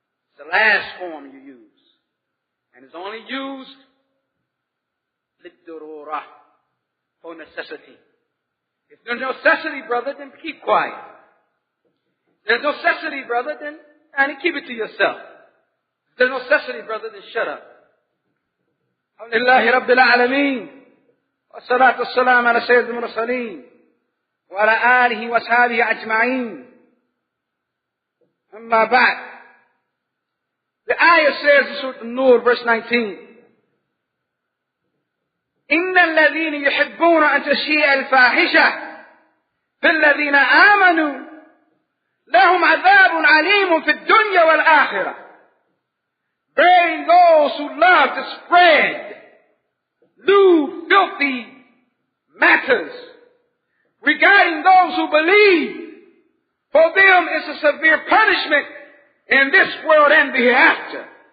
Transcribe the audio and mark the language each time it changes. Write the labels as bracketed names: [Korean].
[English] It's the last form you use. And it's only used [Arabic] للضرورة, [English] for necessity. If there's no necessity, brother, then keep quiet. If there's no necessity, brother, then keep it to yourself. If there's no necessity, brother, then shut up. [Arabic] Alhamdulillahi Rabbil Alameen. والصلاة والسلام على سيد المرسلين وعلى آله وأصحابه أجمعين. أما بعد. [English] The ayah says in Surah An-Nur, verse 19, [Arabic] إن الذين يحبون أن تشيع الفاحشة في الذين آمنوا لهم عذاب عليم في الدنيا والآخرة. [English] Bearing those who love to spread lewd, filthy matters regarding those who believe, for them is a severe punishment in this world and the hereafter.